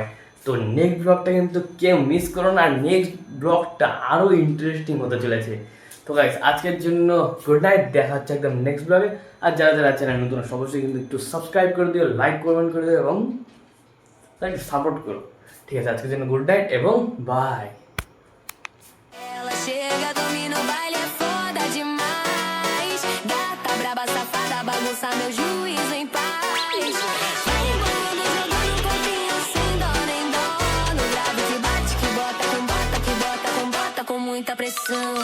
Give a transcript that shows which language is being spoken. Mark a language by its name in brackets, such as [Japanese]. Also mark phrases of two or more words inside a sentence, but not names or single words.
[Bangla] তো [English] next blogটা [Bangla] কিন্তু কেউ মিস করো না, [English] next blogটা [Bangla] আরও ইন্টারেস্টিং হতে চলেছে। তো গাইস আজকের জন্য [English] good night, [Bangla] দেখা হচ্ছে একদম [English] next blogে। [Bangla] আর যারা যারা চ্যানেল নতুন অবশ্যই কিন্তু একটু সাবস্ক্রাইব করে দিও, [English] like comment [Bangla] করে দিও এবং একটু সাপোর্ট করো। ঠিক আছে, আজকের জন্য [English] good night [Bangla] এবং বাই। [Portuguese] Ela chega, domina o baile, é foda demais. Gata, braba, safada, bagunça meu juízo em paz. Vai embolando, jogando um pouquinho sem dó nem dó. No grave que bate, que bota com bota, que bota com bota, com muita pressão.